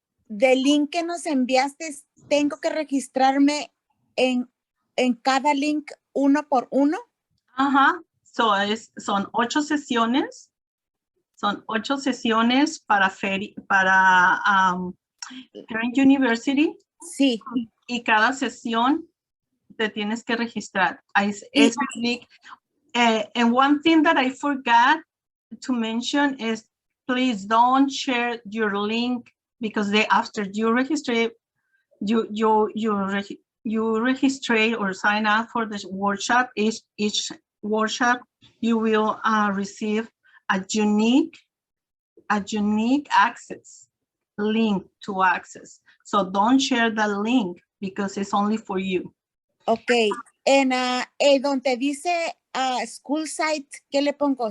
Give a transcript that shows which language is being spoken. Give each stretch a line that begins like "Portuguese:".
Spanish: Del link que nos enviaste, ¿tengo que registrarme en cada link uno por uno? Ajá. So son 8 sesiones. Son 8 sesiones para Parent University. Sí. Y cada sesión te tienes que registrar.
English: And one thing that I forgot to mention is please don't share your link because after you register, you register or sign up for the workshop. Each workshop you will receive a unique access link to access. So don't share the link because it's only for you. Okay.
Spanish: En donde dice school site, ¿qué le pongo?